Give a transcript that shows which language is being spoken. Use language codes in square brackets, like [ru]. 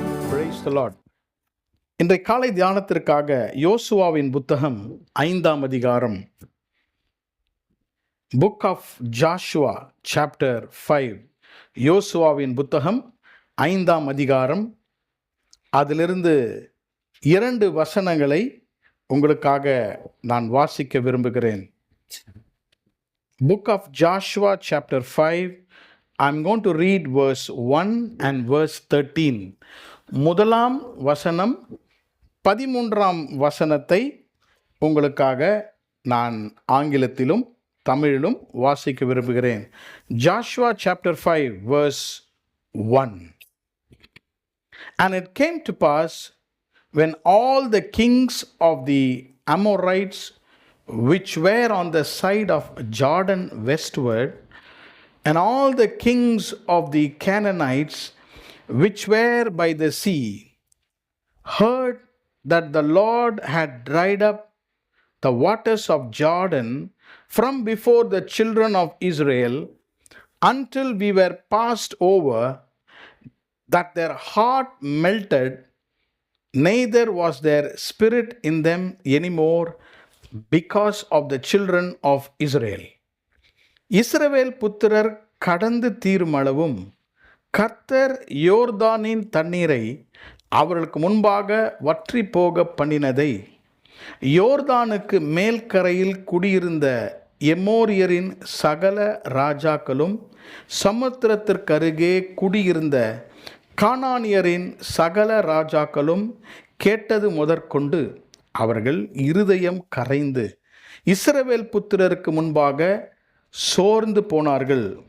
[en] Praise the Lord. [ta] இன்றைய காலை தியானத்திற்காக யோசுவாவின் புத்தகம் 5ஆம் அதிகாரம், [en] Book of Joshua chapter 5. [ta] யோசுவாவின் புத்தகம் 5ஆம் அதிகாரம், அதிலிருந்து 2 வசனங்களை உங்களுக்காக நான் வாசிக்க விரும்புகிறேன். [en] Book of Joshua chapter 5. I'm going to read verse 1 and verse 13. [ta] முதலாம் வசனம் 13ஆம் வசனத்தை உங்களுக்காக நான் ஆங்கிலத்திலும் தமிழிலும் வாசிக்க விரும்புகிறேன். [en] Joshua chapter 5 verse 1. And it came to pass, when all the kings of the Amorites which were on the side of Jordan westward, and all the kings of the Canaanites which were by the sea, heard that the Lord had dried up the waters of Jordan from before the children of Israel until we were passed over, that their heart melted, neither was there spirit in them anymore because of the children of Israel. [ta] இஸ்ரவேல் புத்திரர் கடந்து தீருமளவும் கர்த்தர் யோர்தானின் தண்ணீரை அவர்களுக்கு முன்பாக வற்றி போக பண்ணினதை, யோர்தானுக்கு மேல் கரையில் குடியிருந்த எமோரியரின் சகல ராஜாக்களும் சமுத்திரத்திற்கருகே குடியிருந்த கானானியரின் சகல ராஜாக்களும் கேட்டது முதற்கொண்டு அவர்கள் இருதயம் கரைந்து இஸ்ரவேல் புத்திரருக்கு முன்பாக சோர்ந்து போனார்கள்.